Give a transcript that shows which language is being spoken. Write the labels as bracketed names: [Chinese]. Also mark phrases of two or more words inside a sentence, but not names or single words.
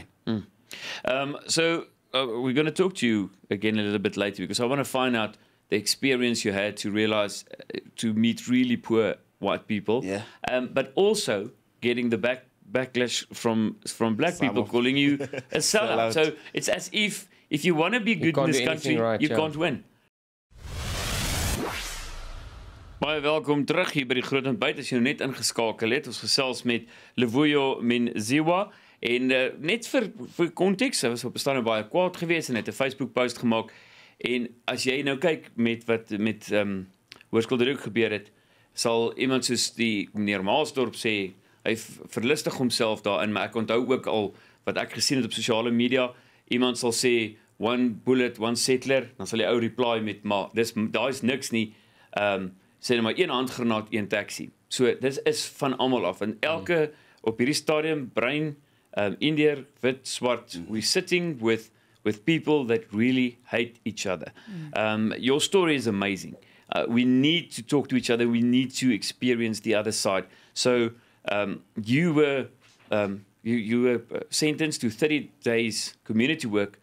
[English] So we're going to talk to you again a little bit later, because I want to find out the experience you had to realize, to meet really poor white people, but also getting the backlash from black people calling you a sellout. So it's as if you want to be good in this country, you can't win. [Afrikaans] Baie welkom terug hier by die Groot Ontbyt. As jy nou net ingeskakel het, ons gesels met Luvuyo Menziwa. En net vir konteks, hy was op 'n stadium baie kwaad geweest en het 'n Facebook post gemaak. En as jy nou kyk met wat met Hoërskool gebeur het, sal iemand soos die meneer Maasdorp sê, hy verlustig homself daarin, maar ek onthou ook al wat ek gesien het op sosiale media, iemand sal sê, [English] one bullet, one settler, [Afrikaans] dan sal die ou reply met, maar daar is niks nie, sê nou maar een handgranaat, een taxi. So, dit is van almal af, en elke, op hierdie stadium, bruin, Indiër, wit, swart, [English] we're sitting with people that really hate each other. Your story is amazing. We need to talk to each other. We need to experience the other side. So you were sentenced to 30 days community work.